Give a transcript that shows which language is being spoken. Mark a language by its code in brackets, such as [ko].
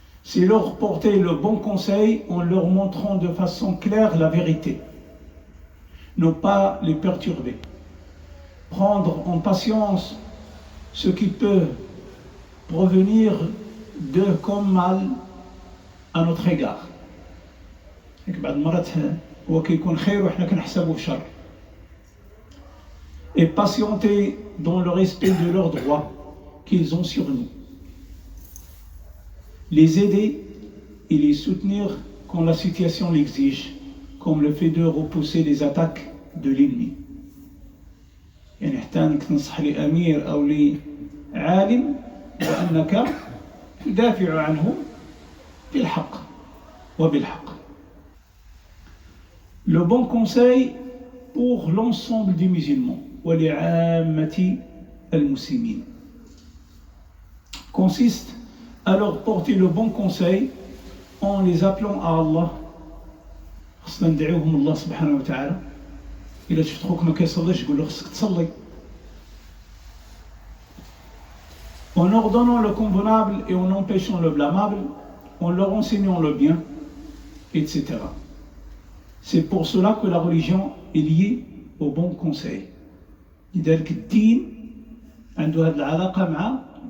[fr] c'est leur porter le bon conseil en leur montrant de façon claire la vérité. Ne pas les perturber. Prendre en patience ce qui peut provenir d'eux comme mal à notre égard. [ar] بعض المرات هو كيكون خير وحنا كنحسبوه شر. [fr] Et patienter dans le respect de leurs droits qu'ils ont sur nous. Les aider et les soutenir quand la situation l'exige, comme le fait de repousser les attaques de l'ennemi. [ar] يعني حتى انك تنصح لامير او لعالم وانك تدافع عنه بالحق وبالحق. [fr] Le bon conseil pour l'ensemble des musulmans [ar] ولعامة المسلمين [fr] consiste à leur porter le bon conseil en les appelant à Allah. [ar] خصنا ندعوهم الله سبحانه وتعالى. إلا شفت خوك ما كيصليش قول له خصك تصلي. [fr] En ordonnant le convenable et en empêchant le blâmable, en leur enseignant le bien, etc. C'est pour cela que la religion est liée au bon conseil. [ar] لذلك الدين عنده هذه العلاقة مع